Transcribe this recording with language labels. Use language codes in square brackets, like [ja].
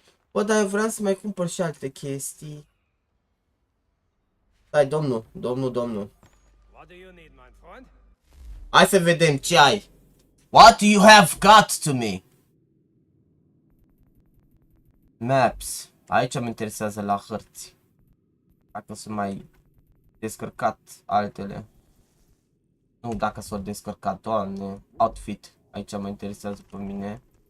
[ro] Bă, dar eu vreau să mai cumpăr și alte chestii. Hai, domnul. [en] What do you need, my friend? [ro] Hai să vedem ce ai. [en] What do you have got to me? Maps. [ro] Aici mă interesează la hărți. Dacă s-au mai descărcat altele. Nu, dacă s-au descărcat, doamne. Outfit. Aici mă interesează pe mine.